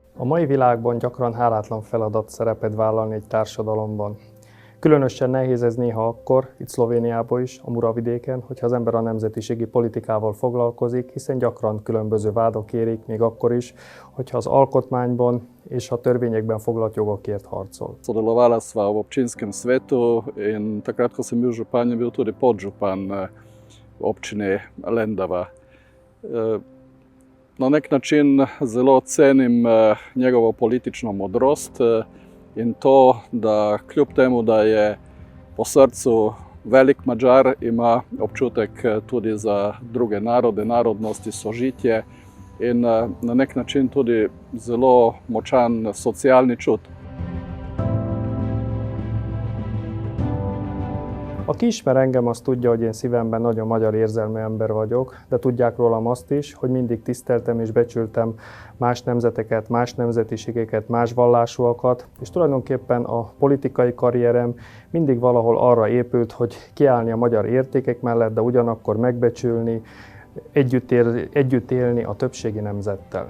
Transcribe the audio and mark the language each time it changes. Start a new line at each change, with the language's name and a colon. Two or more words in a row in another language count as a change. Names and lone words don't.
Hungarian: mai világban gyakran hálátlan feladat szerepet vállalni egy társadalomban. Különösen nehéz ez néha akkor, itt Szlovéniában is, a Muravidéken, hogyha az ember a nemzetiségi politikával foglalkozik, hiszen gyakran különböző vádak érik, még akkor is, hogyha az alkotmányban és a törvényekben foglalt jogokért harcol.
Slovenian: Sodelovala sva v občinskem svetu in takrat, ko sem bil župan, je bil tudi podžupan občine Lendava. Na nek način zelo cenim njegovo politično modrost in to, da kljub temu, da je po srcu velik Madžar, ima občutek tudi za druge narode, narodnosti, sožitje in na nek način tudi zelo močan socialni čut.
Hungarian: Aki ismer engem, az tudja, hogy én szívemben nagyon magyar érzelmű ember vagyok, de tudják rólam azt is, hogy mindig tiszteltem és becsültem más nemzeteket, más nemzetiségeket, más vallásúakat, és tulajdonképpen a politikai karrierem mindig valahol arra épült, hogy kiállni a magyar értékek mellett, de ugyanakkor megbecsülni, együtt élni a többségi nemzettel.